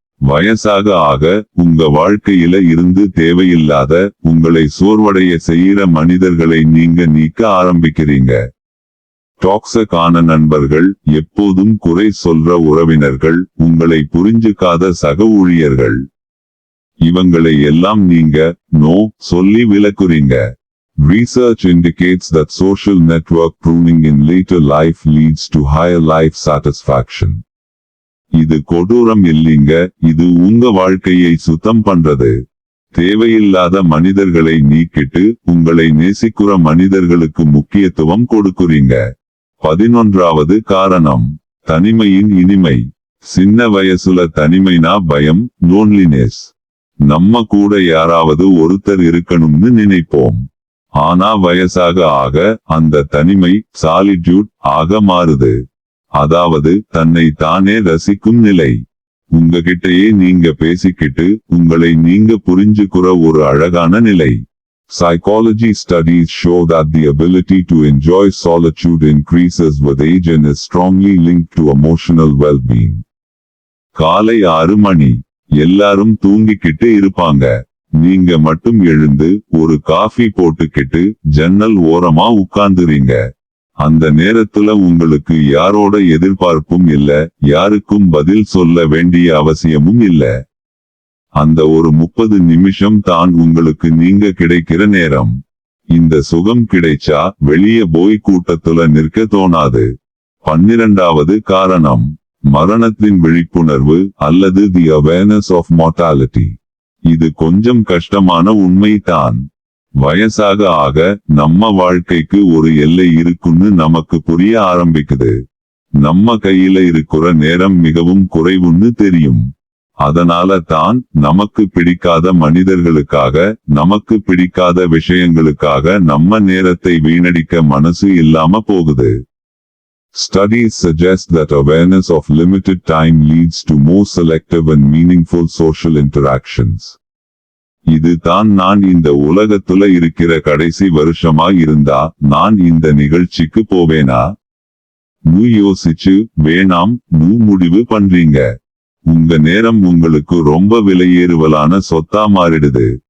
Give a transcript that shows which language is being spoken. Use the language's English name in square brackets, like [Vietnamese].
[Tamil] வயசாக ஆக உங்க வாழ்க்கையில இருந்து தேவையில்லாத உங்களை சோர்வடைய செய்யற மனிதர்களை நீங்க நீக்க ஆரம்பிக்கிறீங்க. டாக்ஸிக்கான நண்பர்கள், எப்போதும் குறை சொல்ற உறவினர்கள், உங்களை புரிஞ்சுக்காத சக ஊழியர்கள், இவங்களை எல்லாம் நீங்க நோ சொல்லி விலக்குறீங்க. [English] Research indicates that social network pruning in later life leads to higher life satisfaction. [Tamil] இது கொடூரம் இல்லைங்க, இது உங்க வாழ்க்கையை சுத்தம் பண்றது. தேவையில்லாத மனிதர்களை நீக்கிட்டு உங்களை நேசிக்கிற மனிதர்களுக்கு முக்கியத்துவம் கொடுக்குறீங்க. 11வது காரணம் தனிமையின் இனிமை. சின்ன வயசுல தனிமைனா பயம், லோன்லினஸ். நம்ம கூட யாராவது ஒருத்தர் இருக்கணும்னு நினைப்போம். ஆனா வயசாக ஆக அந்த தனிமை சாலிட்யூட் ஆக மாறுது. அதாவது தன்னை தானே ரசிக்கும் நிலை. உங்ககிட்டயே நீங்க பேசிக்கிட்டு உங்களை நீங்க புரிஞ்சுக்கிற ஒரு அழகான நிலை. [English] Psychology studies show that the ability to enjoy solitude increases with age and is strongly linked to emotional well-being. [Tamil] காலை 6 மணி. எல்லாரும் தூங்கிக்கிட்டு இருப்பாங்க. நீங்க மட்டும் எழுந்து ஒரு காஃபி போட்டுக்கிட்டு ஜன்னல் ஓரமா உட்கார்ந்துறீங்க. அந்த நேரத்துல உங்களுக்கு யாரோட எதிர்பார்ப்பும் இல்ல, யாருக்கும் பதில் சொல்ல வேண்டிய அவசியமும் இல்ல. அந்த ஒரு 30 நிமிஷம் தான் உங்களுக்கு நீங்க கிடைக்கிற நேரம். இந்த சுகம் கிடைச்சா வெளியே போய் கூட்டத்துல நிற்க தோணாது. 12வது காரணம் மரணத்தின் விழிப்புணர்வு அல்லது [English] The awareness of mortality. [Tamil] இது கொஞ்சம் கஷ்டமான உண்மைதான். வயசாக ஆக நம்ம வாழ்க்கைக்கு ஒரு எல்லை இருக்குன்னு நமக்கு புரிய ஆரம்பிக்குது. நம்ம கையில இருக்கிற நேரம் மிகவும் குறைவுன்னு தெரியும். அதனால தான் நமக்கு பிடிக்காத மனிதர்களுக்காக, நமக்கு பிடிக்காத விஷயங்களுக்காக நம்ம நேரத்தை வீணடிக்க மனசு இல்லாம போகுது. [English] Studies suggest that awareness of limited time leads to more selective and meaningful social interactions. [Tamil] இது தான் நான் இந்த உலகத்துல இருக்கிற கடைசி வருஷமா இருந்தா நான் இந்த நிகழ்ச்சிக்கு போவேனா யோசிச்சு வேணாம் முடிவு பண்றீங்க. உங்க நேரம் உங்களுக்கு ரொம்ப விலையேறுவலான சொத்தா மாறிடுது.